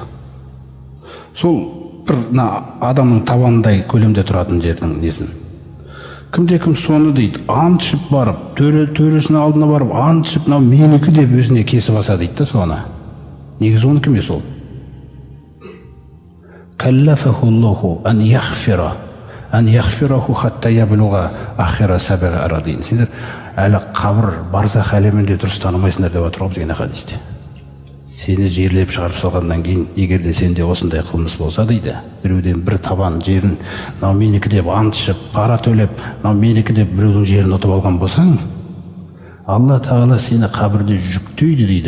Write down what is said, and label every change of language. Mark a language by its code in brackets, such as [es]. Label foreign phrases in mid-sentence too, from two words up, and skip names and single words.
[kk] Сол бір адамның табанындай көлемде тұратын жердің несін. Кімде-кім соны дейді, ант ішіп барып, төресінің алдына барып, ант ішіп, мынау менікі деп өзіне кесіп алса дейді да соны. Негізі оныкі емес ол. [ar] كلفه الله أن يحفره حتى يبلغ آخر سبع أرضين. [kk] Сендер әлі қабір барзах әлемінде дұрыс танымайсыңдар деп отыр ғой бізге хадисте. Сені жерлеп шығарып салғаннан кейін, егер де сенде осындай қылмыс болса дейді, біреуден бір табан жерін, мынау менікі деп ант ішіп, пара төлеп, мынау менікі деп біреудің жерін ұтып алған болсаң, Алла Тағала сені қабірде жүктейді дейді.